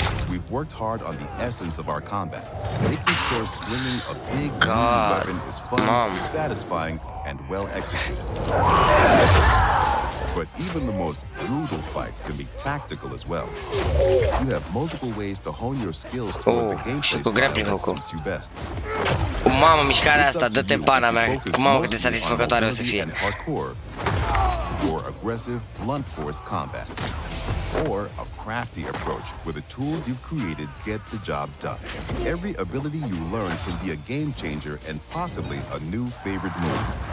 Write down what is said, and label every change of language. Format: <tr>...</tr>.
<en>We've worked hard on the essence of our combat, making sure swinging a big weapon is fun, satisfying, and well executed. But even the most brutal fights can be tactical as well. You have multiple ways to hone your skills toward the gameplay style that suits you best.</en> <ro>Mamă, mișcarea asta, dă-te în pana mea. Mamă, cât de satisfăcătoare o să fie.</ro> <en>Parkour, or aggressive, blunt force combat, or a crafty approach where the tools you've created get the job done. Every ability you learn can be a game changer and possibly a new favorite move.</en>